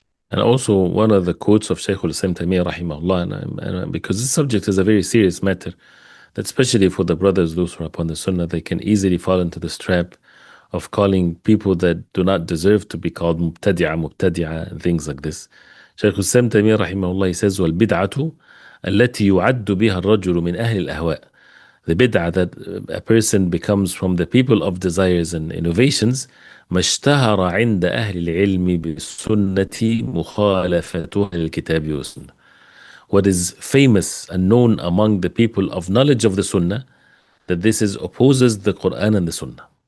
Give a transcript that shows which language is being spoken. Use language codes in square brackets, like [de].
[en] And also, one of the quotes of Sheikh al-Islam Taymiyyah, rahimahullah, and because this subject is a very serious matter, that especially for the brothers, those who are upon the Sunnah, they can easily fall into this trap of calling people that do not deserve to be called mubtadi'a, and things like this. [ar] Sheikh al-Islam Taymiyyah, rahimahullah, he says, وَالْبِدْعَةُ التي يعد بها الرجل من أهل الأهواء. [en] The bid'ah that a person becomes from the people of desires and innovations, ما اشتهر عند أهل العلم بالسنة مخالفتها للكتاب والسنة. What is famous and known among the people of knowledge of the Sunnah, that this is opposes the Quran and the Sunnah.